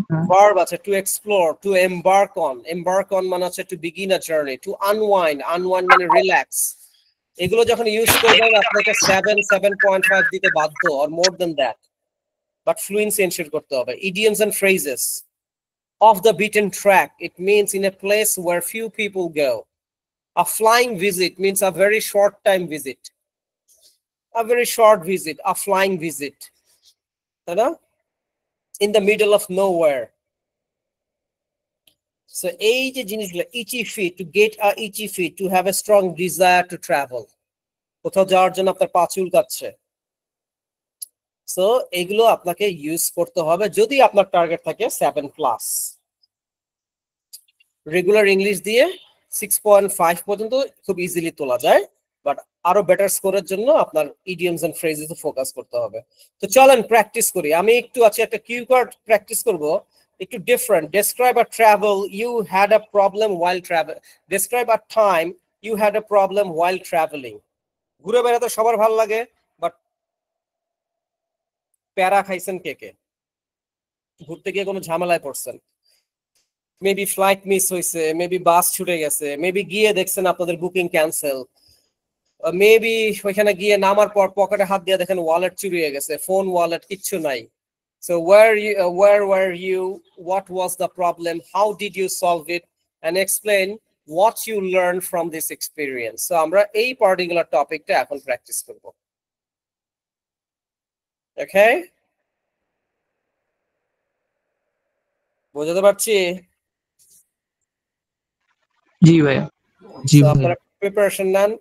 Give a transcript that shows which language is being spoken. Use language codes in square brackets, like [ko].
[en] verb আছে to explore, to embark on, embark on [bn] মানে হচ্ছে [en] To begin a journey, to unwind, unwind মানে relax. [bn] এগুলো যখন ইউজ করবেন আপনাকে 7.5 দিতে বাধ্য, [en] or more than that, [bn] but fluency ensure করতে হবে। [en] Idioms and phrases, off the beaten track, it means in a place where few people go. A flying visit means a very short time visit. A very short visit, a flying visit. [bn] তাই না? [en] In the middle of nowhere. So [bn] এই যে জিনিসগুলো, [en] itchy feet, to get a itchy feet, to have a strong desire to travel. [bn] কোথাও যাওয়ার জন্য আপনার পা চুলকাচ্ছে। সো এগুলো আপনাকে ইউজ করতে হবে যদি আপনার টার্গেট থাকে 7+। রেগুলার ইংলিশ দিয়ে 6.5 পর্যন্ত খুব ইজিলি তোলা যায়, বাট আরো বেটার স্কোরের জন্য আপনার ইডিয়মস এন্ড ফ্রেজেস ফোকাস করতে হবে। তো চলেন প্র্যাকটিস করি। আমি একটু আছে একটা কিউ কার্ড প্র্যাকটিস করব, একটু different. [en] Describe a travel you had a problem while travel, describe a time you had a problem while travelling. [bn] ঘুরে বেড়াতে সবার ভালো লাগে, বাট প্যারা খাইছেন কে কে? ঘুরতে গিয়ে কোনো ঝামেলায় পড়ছেন, মেবি ফ্লাইট মিস হয়েছে, মেবি বাস ছুটে গেছে, মেবি গিয়ে দেখছেন আপনাদের বুকিং ক্যান্সেল, মেবি ওইখানে গিয়ে নামার পর পকেটে হাত দিয়ে দেখেন ওয়ালেট চুরি হয়ে গেছে, ফোন ওয়ালেট কিচ্ছু নাই। [en] So where were you, what was the problem, how did you solve it, and explain what you learned from this experience. [bn] So আমরা এই পার্টিকুলার টপিকটা এখন প্র্যাকটিস করব। ওকে, বুঝতে পারছি? জি ভাইয়া, জি সো ভাইয়া। আপনারা প্রিপারেশন নেন।